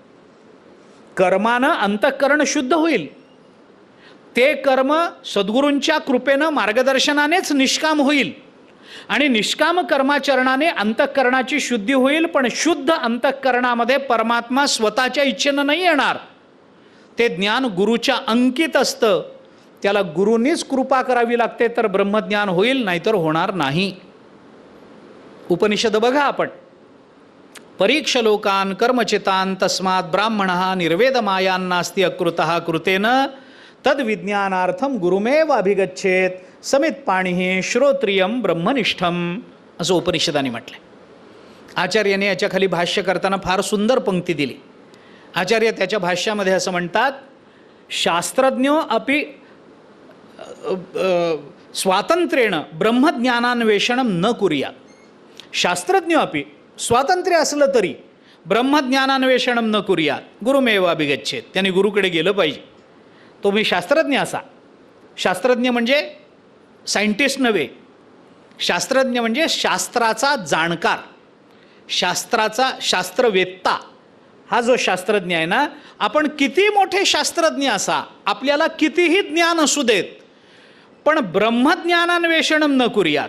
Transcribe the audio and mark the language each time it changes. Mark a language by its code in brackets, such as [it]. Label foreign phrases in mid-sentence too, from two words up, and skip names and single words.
[mr] कर्मानं अंतःकरण शुद्ध होईल. ते कर्म सद्गुरूंच्या कृपेनं मार्गदर्शनानेच निष्काम होईल आणि निष्काम कर्माचरणाने अंतःकरणाची शुद्धी होईल. पण शुद्ध अंतःकरणामध्ये परमात्मा स्वतःच्या इच्छेनं नाही येणार. ते ज्ञान गुरुच्या अंकित असतं. त्याला गुरूंनीच कृपा करावी लागते तर ब्रह्मज्ञान होईल, नाहीतर होणार नाही. उपनिषद बघा आपण. [sa] परीक्ष लोकान कर्मचितान तस्मात् ब्राह्मणः निर्वेदमायान्नास्ति अकृतः कृतेन तद्विज्ञानार्थम गुरुमेव अभिगच्छेत समित पाणी श्रोत्रियम ब्रह्मनिष्ठम. [mr] असं उपनिषदाने म्हटलं. आचार्याने याच्या खाली भाष्य करताना फार सुंदर पंक्ती दिली. आचार्य त्याच्या भाष्यामध्ये असं म्हणतात, [sa] शास्त्रज्ञो अपि स्वातंत्र्येण ब्रह्मज्ञानान्वेषणं न कुर्यात. शास्त्रज्ञ अपि स्वातंत्र्य [mr] असलं तरी [sa] ब्रह्मज्ञानान्वेषणं न कुर्यात गुरुमेव अभिगच्छेत. [mr] त्यांनी गुरुकडे गेलं पाहिजे. तुम्ही शास्त्रज्ञ असा. शास्त्रज्ञ म्हणजे सायंटिस्ट नव्हे. शास्त्रज्ञ म्हणजे शास्त्राचा जाणकार, शास्त्रवेत्ता. हा जो शास्त्रज्ञ आहे ना, आपण किती मोठे शास्त्रज्ञ असा, आपल्याला कितीही ज्ञान असू देत, पण [sa] ब्रह्मज्ञानान्वेषणं न कुर्यात.